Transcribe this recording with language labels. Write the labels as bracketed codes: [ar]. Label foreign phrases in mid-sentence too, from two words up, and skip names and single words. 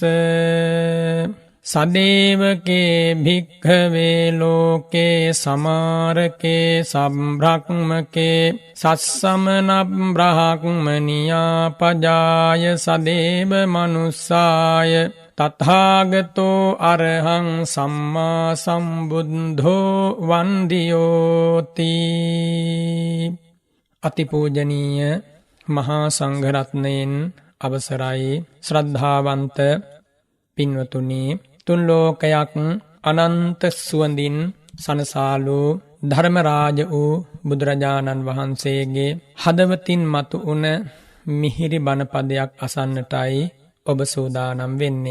[pi] සදේවකේ භික්ඛවේ ලෝකේ සමාරකේ සම්බ්‍රහ්මකේ සස්සමන බ්‍රහ්මනියා පජාය සදේව මනුස්සාය තථාගතෝ අරහං සම්මා සම්බුද්ධෝ වන්දියෝති [si] අතිපූජනීය මහා සංඝරත්නයෙන් අවසරයි ශ්‍රද්ධාවන්ත පින්වතුනි තුන් ලෝකයක් අනන්ත සුවඳින් සනසාලු ධර්මරාජ වූ බුදුරජාණන් වහන්සේගේ හදවතින් මතු වුණ මිහිරි බණ පදයක් අසන්නටයි ඔබ සූදානම් වෙන්නේ.